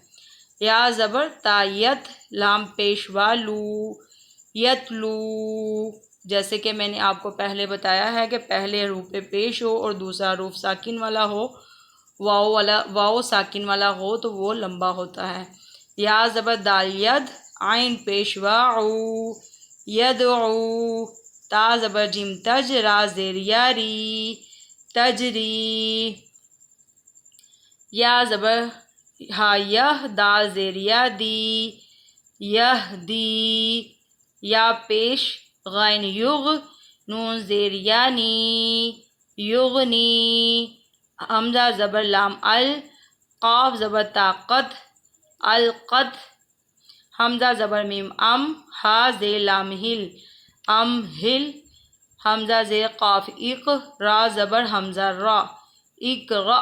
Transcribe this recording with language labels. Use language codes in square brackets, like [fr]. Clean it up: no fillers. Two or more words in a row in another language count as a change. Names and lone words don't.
[ur] یا زبر تا یت لام پیشوا لو یتلو، جیسے کہ میں نے آپ کو پہلے بتایا ہے کہ پہلے حروف پہ پیش ہو اور دوسرا حروف ساکن والا ہو، واو ساکن والا ہو تو وہ لمبا ہوتا ہے۔ یا زبر دال ید عین پیشوا عو یدعو تا زبر جیم تج را زیر یاری تجری یا زبر ہا یہ دال زیر یادی یہدی یا پیش غین یغ نون زیر یعنی یغنی حمزہ زبر لام ال قاف زبر طاقت القت حمزہ زبر میم ام ہا زیر لام ہل ام ہل حمزہ زیر قاف اق را زبر حمزہ را اقرا۔